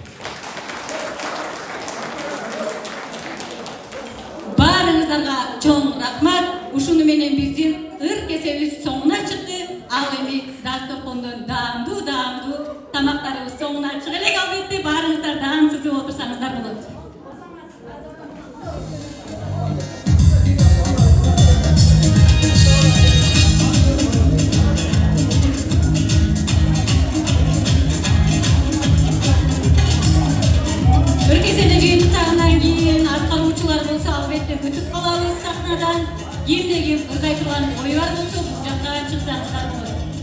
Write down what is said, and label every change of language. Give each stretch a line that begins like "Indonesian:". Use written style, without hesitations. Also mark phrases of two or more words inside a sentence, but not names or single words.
Kyrgyz: Баарыңыздарга чоң рахмат. Ушуну менен биздин ыр кесебиз соңуна чыкты. Ал эми дасторкондон даамдуу тамактарыбыз соңуна чыга элек. Албетте баарыңыздар даам сызып отурсаңыздар болот.
Kazakh: Өлкесінде жиынтықтарынан кейін атқаруучулар болса, албетте күтіп қалабыз сахнадан.
Kyrgyz: Кимде ким ырдай турган ой бар болсо, бул жакка чыксаңыздар болот.